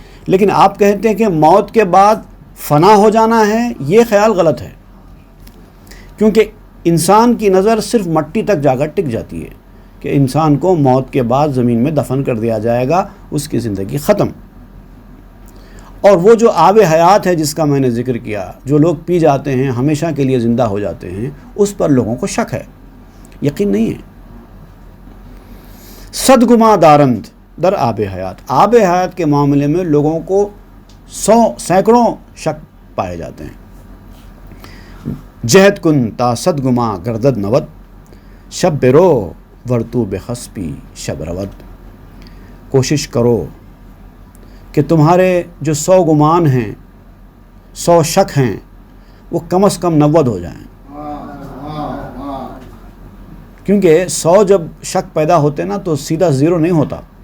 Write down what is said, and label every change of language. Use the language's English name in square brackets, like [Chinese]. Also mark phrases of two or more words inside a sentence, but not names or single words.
[Urdu] لیکن آپ کہتے ہیں کہ موت کے بعد فنا ہو جانا ہے، یہ خیال غلط ہے، کیونکہ انسان کی نظر صرف مٹی تک جا کر ٹک جاتی ہے کہ انسان کو موت کے بعد زمین میں دفن کر دیا جائے گا، اس کی زندگی ختم. اور وہ جو آب حیات ہے جس کا میں نے ذکر کیا، جو لوگ پی جاتے ہیں ہمیشہ کے لیے زندہ ہو جاتے ہیں، اس پر لوگوں کو شک ہے، یقین نہیں ہے. [Persian] صد گما دارند در آب حیات، [Urdu] آب حیات کے معاملے میں لوگوں کو سینکڑوں شک پائے جاتے ہیں. [Persian] جہد کن تا صد گما گردد نود، شب برو ورتو بخسپی شب رود. [Urdu] کوشش کرو کہ تمہارے جو 100 گمان ہیں، 100 شک ہیں، وہ کم از کم 90 ہو جائیں. کیونکہ 100 جب شک پیدا ہوتے نا تو سیدھا 0 نہیں ہوتا.